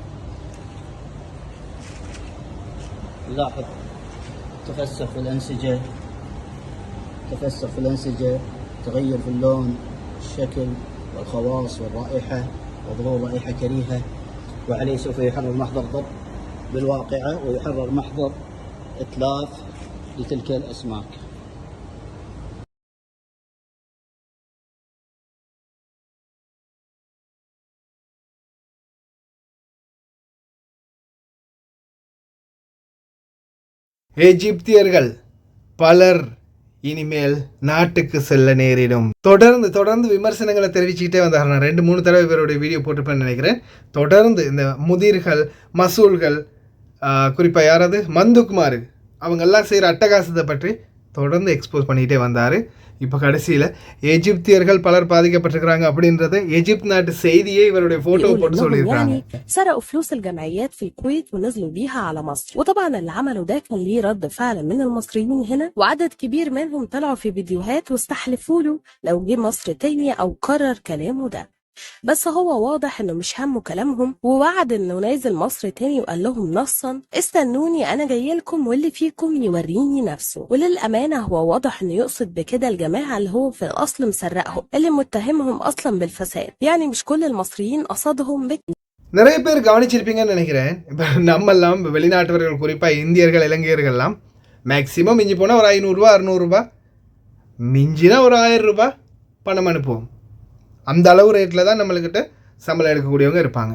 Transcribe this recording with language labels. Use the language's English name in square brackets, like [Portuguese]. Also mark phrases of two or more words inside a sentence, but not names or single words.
[Arabic] نلاحظ تفسخ في الأنسجة تغير في اللون الشكل والخواص والرائحة وظهور رائحة كريهة. وعليه سوف يحرر محضر ضبط بالواقعة ويحرر محضر إتلاف لتلك الأسماك. [Tamil] எகிப்தியர்கள் பலர் இனிமேல் நாட்டுக்கு செல்ல நேரிடும். தொடர்ந்து விமர்சனங்களை தெரிவிச்சுக்கிட்டே வந்தார். நான் 2-3 தடவை இவருடைய வீடியோ போட்டுப்பேன்னு நினைக்கிறேன். தொடர்ந்து இந்த முதிர்கள் மசூல்கள் குறிப்பாக யாராவது மந்துக்குமார் அவங்கெல்லாம் செய்கிற அட்டகாசத்தை பற்றி தொடர்ந்து எக்ஸ்போஸ் பண்ணிக்கிட்டே வந்தார். இப்போ கடைசியில் எகிப்தியர்கள் பலர் பாதிக்கப்பட்டிருக்கிறாங்க அப்படின்றத எகிப்து நாட்டு செய்தியே இவருடைய போட்டோ போட்டு சொல்லியிருக்காங்க. [Arabic] سرقوا فلوس الجمعيات في الكويت ونزلوا بيها على مصر، وطبعا اللي عملوا ده كان ليه رد فعل من المصريين هنا، وعدد كبير منهم طلعوا في فيديوهات واستحلفوا له لو جه مصر تاني او قرر كلامه ده. بس هو واضح انه مش همه كلامهم، ووعد انه نازل مصر تاني وقال لهم نصا استنوني انا جاي لكم واللي فيكم يوريني نفسه. وللامانه هو واضح انه يقصد بكده الجماعه اللي هو في الاصل مسرقهم اللي متهمهم اصلا بالفساد، يعني مش كل المصريين قصدهم [Tamil] நிறைய பேர் கவனிச்சிருப்பீங்கன்னு நினைக்கிறேன். இப்போ நம்மெல்லாம் வெளிநாட்டவர்கள் குறிப்பாக இந்தியர்கள் இலங்கையர்கள்லாம் மேக்சிமம் மிஞ்சி போனால் ஒரு 500 ரூபா 600 ரூபா மிஞ்சினா ஒரு 1000 ரூபாய் பணம் அனுப்புவோம். அந்த அளவு ரேட்டில் தான் நம்மளுக்கிட்ட சம்பளம் எடுக்கக்கூடியவங்க இருப்பாங்க.